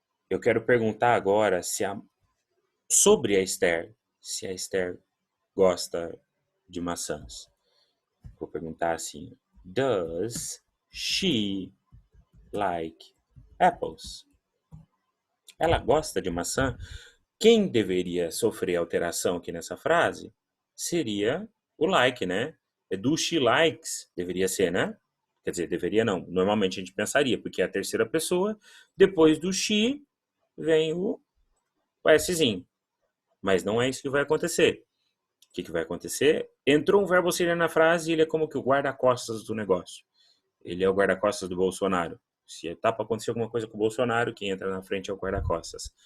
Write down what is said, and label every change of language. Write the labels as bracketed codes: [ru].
[pt] Eu quero perguntar agora sobre a Esther, se a Esther gosta de maçãs. [en] Vou perguntar assim: Does she like apples? [pt] Ela gosta de maçã? Quem deveria sofrer alteração aqui nessa frase seria o like, né? [en] Do she likes, [pt] deveria ser, né? Quer dizer, deveria não. Normalmente a gente pensaria, porque é a terceira pessoa. Depois do she vem o Szinho. Mas não é isso que vai acontecer. O que vai acontecer? Entrou um verbo auxiliar na frase e ele é como que o guarda-costas do negócio. Ele é o guarda-costas do Bolsonaro. Se tá para acontecer alguma coisa com o Bolsonaro, quem entra na frente é o guarda-costas.